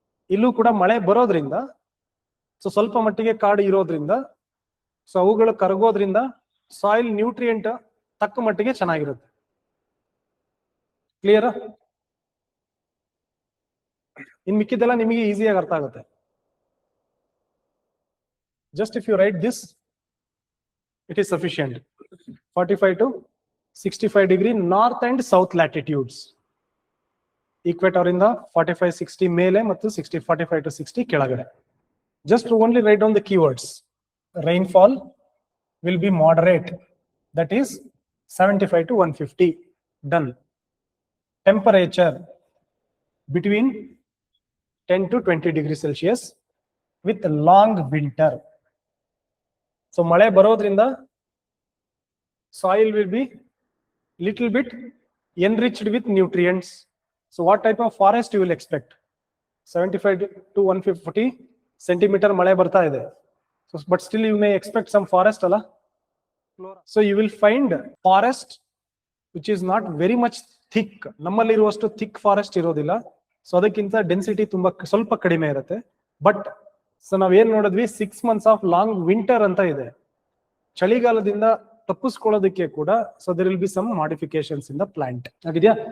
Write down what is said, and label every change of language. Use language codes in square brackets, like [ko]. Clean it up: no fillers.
[kn] ಇಲ್ಲೂ ಕೂಡ ಮಳೆ ಬರೋದ್ರಿಂದ, ಸೊ ಸ್ವಲ್ಪ ಮಟ್ಟಿಗೆ ಕಾಡು ಇರೋದ್ರಿಂದ, ಸೊ ಅವುಗಳು ಕರಗೋದ್ರಿಂದ ಸಾಯಿಲ್ ನ್ಯೂಟ್ರಿಯೆಂಟ್ ತಕ್ಕ ಮಟ್ಟಿಗೆ ಚೆನ್ನಾಗಿರುತ್ತೆ. ಕ್ಲಿಯರ್? ಇನ್ ಮಿಕ್ಕಿದೆಲ್ಲ ನಿಮಗೆ ಈಸಿಯಾಗಿ ಅರ್ಥ ಆಗುತ್ತೆ. [en] Just if you write this, it is sufficient. 45 to 65 degree north and south latitudes. [kn] Equator ಇಂದ 45, 60 ಮೇಲೆ ಮತ್ತು 45 to 60 ಕೆಳಗಡೆ. [en] Just only write down the keywords. Rainfall will be moderate, that is 75 to 150. Done. Temperature between 10 to 20 degrees Celsius with long winter. So [kn] ಮಳೆ ಬರೋದ್ರಿಂದ [en] soil will be little bit enriched with nutrients. So what type of forest you will expect? [kn] 75 to 150 centimeter ಮಳೆ ಬರ್ತಾ ಇದೆ. [en] So but still you may expect some forest ಅಲ್ಲ. So you will find forest which is not very much [kn] thick, ನಮ್ಮಲ್ಲಿರುವಷ್ಟು thick forest ಇರೋದಿಲ್ಲ. So ಅದಕ್ಕಿಂತ density ತುಂಬಾ ಸ್ವಲ್ಪ ಕಡಿಮೆ ಇರುತ್ತೆ. ಬಟ್ ಸೊ ನಾವೇನ್ ನೋಡಿದ್ವಿ, [en] 6 months of long winter [kn] ಅಂತ ಇದೆ. ಚಳಿಗಾಲದಿಂದ ತಪ್ಪಿಸ್ಕೊಳ್ಳೋದಕ್ಕೆ ಕೂಡ so [en] There will be some modifications in the plant. [kn] ಆಗಿದೆಯಾ?